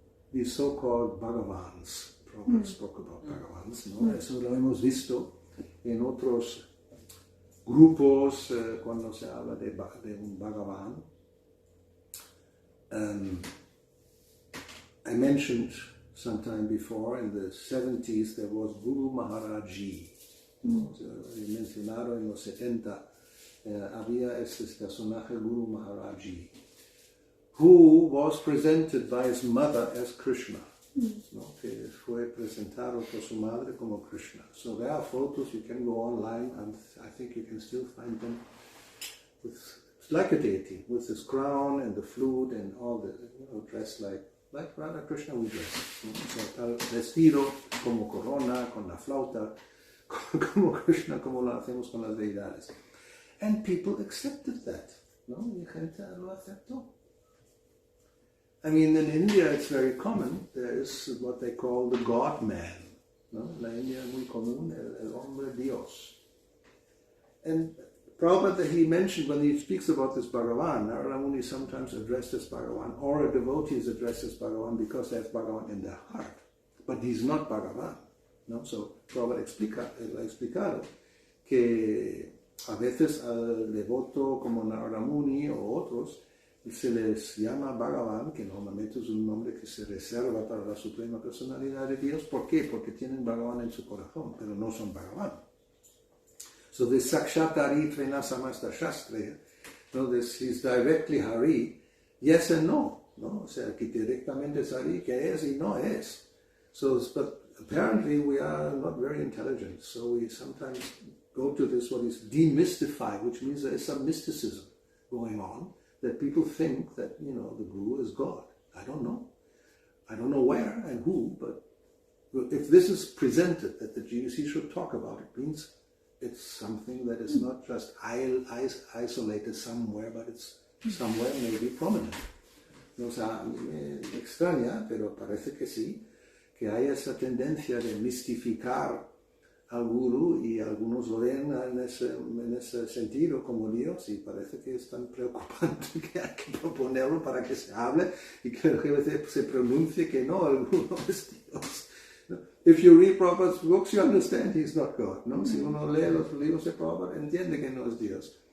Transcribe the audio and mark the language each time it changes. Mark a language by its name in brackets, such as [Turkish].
[English] These so-called Bhagavans. Prabhupada spoke about Bhagavans. [Spanish] ¿No? Eso lo hemos visto en otros grupos cuando se habla de un Bhagavan. [English] I mentioned sometime before, in the 70s, there was Guru Maharaji. [Spanish] Mencionado en los 70, había este personaje Guru Maharaji, [English] who was presented by his mother as Krishna. [Spanish] ¿No? Que fue presentado por su madre como Krishna. [English] So there are photos, you can go online, and I think you can still find them. It's like a deity, with his crown and the flute and all the, dressed like Radha Krishna we dress. [Spanish] ¿No? Vestido como corona, con la flauta, como Krishna, como lo hacemos con las deidades. [English] And people accepted that. [Spanish] ¿No? Y gente lo aceptó. [English] I mean, in India it's very common. There is what they call the God man. [Spanish] ¿No? En la India es muy común el hombre Dios. [English] And Prabhupada, he mentioned when he speaks about this Bhagavan, Narada Muni is sometimes addressed as Bhagavan, or a devotee is addressed as Bhagavan because they have Bhagavan in their heart. But he's not Bhagavan. ¿No? [Spanish] So Prabhupada ha explicado que a veces al devoto como Narada Muni o otros se les llama Bhagavan, que normalmente es un nombre que se reserva para la Suprema Personalidad de Dios. ¿Por qué? Porque tienen Bhagavan en su corazón, pero no son Bhagavan. [English] So this Sakshat Hari Trena Samasta Shastra, this is directly Hari, yes and no. [Spanish] ¿No? O sea, que directamente es Hari, que es y no es. [English] So, but apparently we are not very intelligent, so we sometimes go to this, what is demystified, which means there is some mysticism going on, that people think that, the Guru is God. I don't know. I don't know where and who, but if this is presented, that the GUC should talk about it, means it's something that is not just isolated somewhere, but it's somewhere maybe prominent. [Spanish] O sea, me extraña, pero parece que sí, que hay esa tendencia de mistificar al Guru y algunos lo ven en ese sentido como Dios y parece que es tan preocupante que hay que proponerlo para que se hable y que se pronuncie que no, el Guru no es Dios. [English] If you read Prabhupada's books, you understand he's not God. [Spanish] ¿No? Si uno lee los libros de Prabhupada, entiende que no es Dios.